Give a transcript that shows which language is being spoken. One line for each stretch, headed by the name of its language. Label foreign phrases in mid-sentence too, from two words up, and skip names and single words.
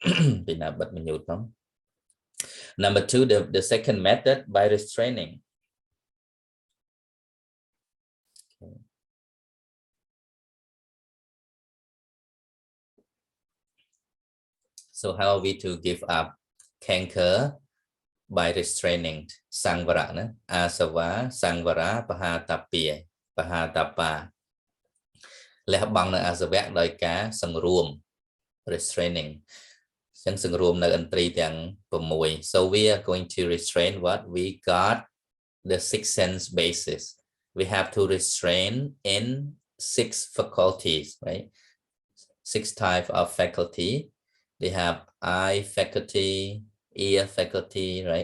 English: Number 2, the second method, by restraining. Okay. So how are we to give up canker? By restraining
Pali: sangvara, Āsava, sangvara, pahatapa.
Khmer: លះបង់នៅអាសវៈដោយការសង្រួម restraining ចឹងសង្រួមនៅឥន្ទ្រីទាំង6
English: so we are going to restrain what we got the 6 sense basis. We have to restrain in 6 faculties, right? 6 types of faculty. They have eye faculty, ear faculty, right?